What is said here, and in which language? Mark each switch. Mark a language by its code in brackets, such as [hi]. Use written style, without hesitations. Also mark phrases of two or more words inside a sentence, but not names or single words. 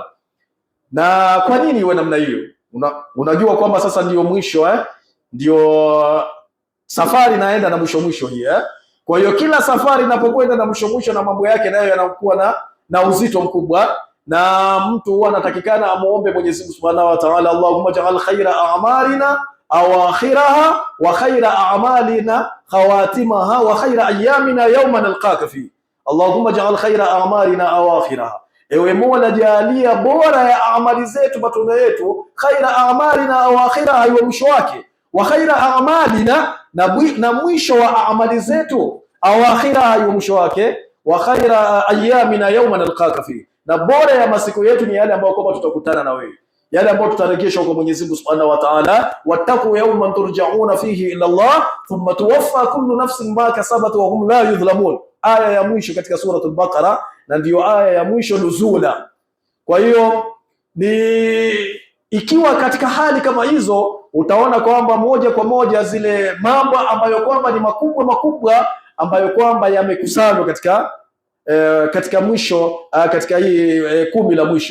[sw] Na kwa nini iwe namna hiyo? Unajua kwamba sasa ndio mwisho ndio safari naenda na mwisho hii Kwa hiyo kila safari inapokwenda na mwisho na mambo yake nayo yanakuwa na uzito mkubwa, na mtu huwa anatakikana amuombe Mwenyezi Mungu [ar] سبحانه وتعالى, اللهم اجعل خير أعمالنا أواخرها وخير أعمالنا خواتيمها وخير أيامنا يوم نلقاك فيه. اللهم اجعل خير أعمالنا أواخرها, [sw] ewe Mola jalia bora ya amali zetu, matunda yetu, [ar] خير أعمالنا أواخرها, [sw] iwe mwisho wake, [ar] وخير أعمالنا, [sw] na mwisho wa amali zetu, awakhiraha, iwe mwisho wake, [ar] وخير أيامنا يوم نلقاك فيه, [sw] na bora ya masiku yetu ni yale ambayo kwamba tutakutana na wewe, yale ambayo tutarejeshwa kwa Mwenyezi Mungu [ar] سبحانه وتعالى. واتقوا يوما ترجعون فيه إلى الله ثم توفى كل نفس ما كسبت وهم لا يظلمون, [sw] aya ya mwisho katika suratul Baqara, na ndiyo aya ya mwisho nuzula. Kwa hiyo ni ikiwa katika hali kama hizo, utaona kwamba moja kwa moja zile mambo ambayo kwamba ni makubwa ambayo kwamba yamekusanywa katika mwisho, katika hii 10 la mwisho.